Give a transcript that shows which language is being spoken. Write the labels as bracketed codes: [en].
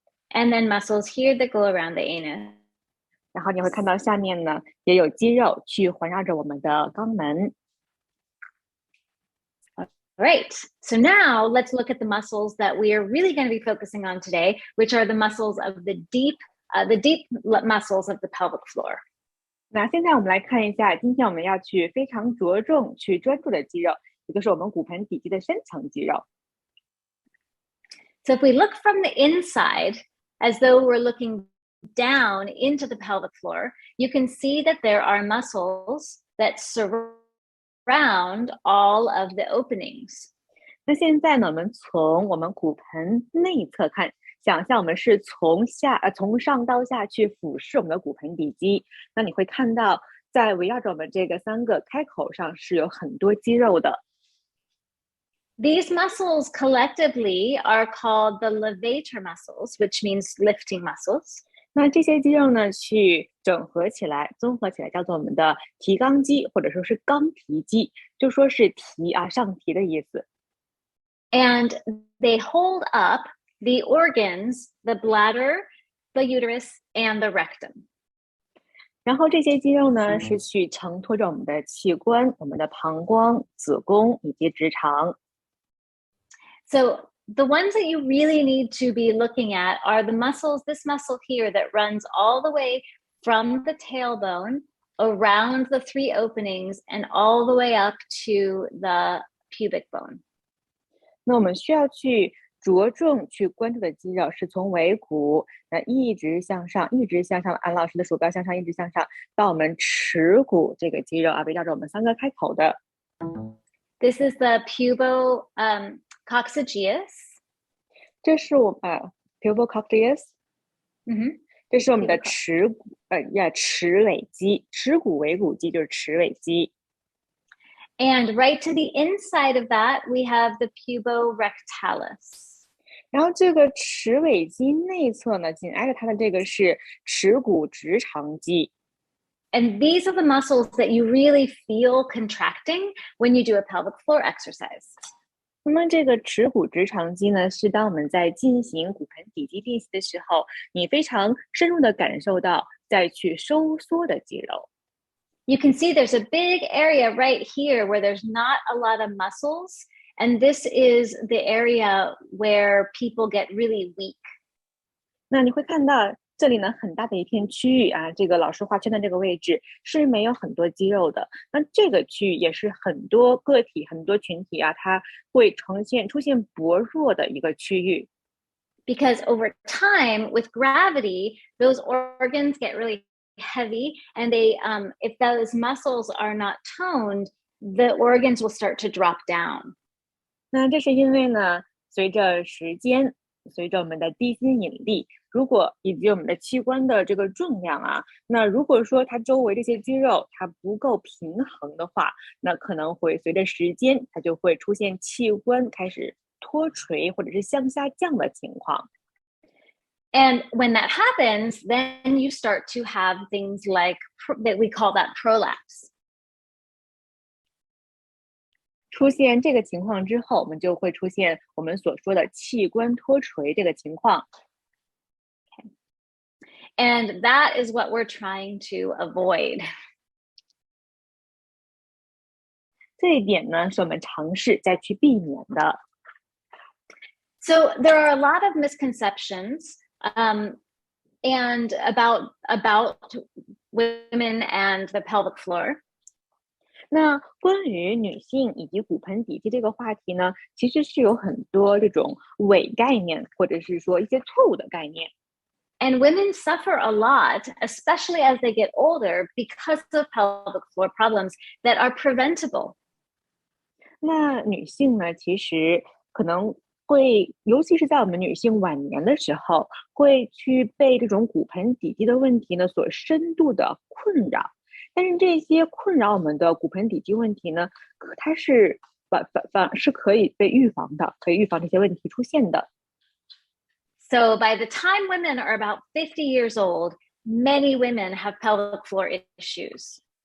[en] And then muscles here that go around the anus. [zh] 然后你会看到下面呢，也有肌肉去环绕着我们的肛门。 [en] Right. So now let's look at the muscles that we are really going to be focusing on today, which are the muscles of the deep muscles of the pelvic floor. [zh] 那现在我们来看一下，今天我们要去非常着重去专注的肌肉，也就是我们骨盆底肌的深层肌肉。 [en] So if we look from the inside, as though we're looking down into the pelvic floor, you can see that there are muscles that surround all of the openings. [zh] 那现在呢，我们从我们骨盆内侧看，想象我们是从上到下去俯视我们的骨盆底肌，那你会看到在围绕着我们这个3个开口上是有很多肌肉的。 [en] These muscles collectively are called the levator muscles, which means lifting muscles. [zh] 那这些肌肉呢，去整合起来、综合起来，叫做我们的提肛肌，或者说是肛提肌，就说是提上提的意思。 [en] And they hold up the organs, the bladder, the uterus, and the rectum. [zh] 然后这些肌肉呢，是去承托着我们的器官、我们的膀胱、子宫以及直肠。 [en] So the ones that you really need to be looking at are the muscles, this muscle here that runs all the way from the tailbone around the 3 openings and all the way up to the pubic bone. [zh] 那我们需要去着重去关注的肌肉是从尾骨一直向上，按老师的鼠标向上，一直向上到我们耻骨这个肌肉啊，围绕着我们3个开口的。 [en] This is the pubococcygeus. [zh] 这是我pubococcygeus. 这是我们的耻尾肌，耻骨尾骨肌就是耻尾肌。 [en] And right to the inside of that, we have the puborectalis. [zh] 然后这个耻尾肌内侧呢，紧挨着它的这个是耻骨直肠肌。 [en] And these are the muscles that you really feel contracting when you do a pelvic floor exercise. [zh] 那么这个耻骨直肠肌呢，是当我们在进行骨盆底肌练习的时候，你非常深入的感受到再去收缩的肌肉。 [en] You can see there's a big area right here where there's not a lot of muscles, and this is the area where people get really weak. [zh] 那你会看到这里呢，很大的一片区域啊，这个老师画圈的这个位置是没有很多肌肉的。那这个区域也是很多个体、很多群体啊，它会出现薄弱的一个区域。 [en] Because over time, with gravity, those organs get really heavy, and they if those muscles are not toned, the organs will start to drop down. [zh] 那这是因为呢，随着时间，随着我们的地心引力，以及我们的器官的这个重量啊，那如果说它周围这些肌肉它不够平衡的话，那可能会随着时间，它就会出现器官开始脱垂或者是向下降的情况。 [en] And when that happens, then you start to have things like that we call that prolapse. [zh] 出现这个情况之后，我们就会出现我们所说的器官脱垂这个情况。 [en] Okay. And that is what we're trying to avoid. [zh] 这一点呢，是我们尝试再去避免的。 [en] So there are a lot of misconceptions and about women and the pelvic floor. [zh] 那关于女性以及骨盆底肌这个话题呢，其实是有很多这种伪概念，或者是说一些错误的概念。 [en] And women suffer a lot, especially as they get older, because of pelvic floor problems that are preventable. [zh] 那女性呢，其实可能会，尤其是在我们女性晚年的时候，会去被这种骨盆底肌的问题呢所深度的困扰。但是这些困扰我们的骨盆底肌问题呢，它是反是可以被预防的，可以预防这些问题出现的。 [en] So by the time women are about 50 years old, many women have pelvic floor issues.